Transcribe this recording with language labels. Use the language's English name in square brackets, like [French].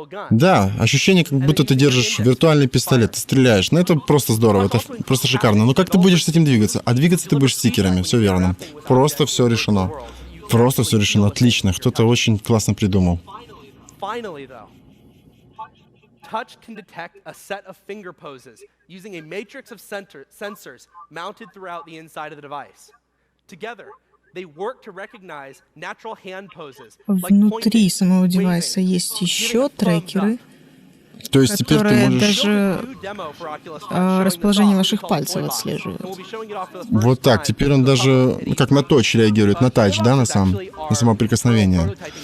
[Russian] Да, ощущение, как будто ты держишь виртуальный пистолет, ты стреляешь. Ну, это просто здорово, это просто шикарно. Но как ты будешь с этим двигаться? А двигаться ты будешь стикерами, все верно. Просто все решено. Просто все решено, отлично. Кто-то очень классно придумал. [English] Touch can detect a set of finger poses using a matrix of sensors mounted throughout the inside of the device. Together, they work to recognize natural hand poses. [Russian] Внутри самого девайса есть еще трекеры, То есть теперь ты которые можешь... даже расположение ваших пальцев отслеживают. Вот так, теперь он даже как на touch реагирует, на тач, да, на само прикосновение.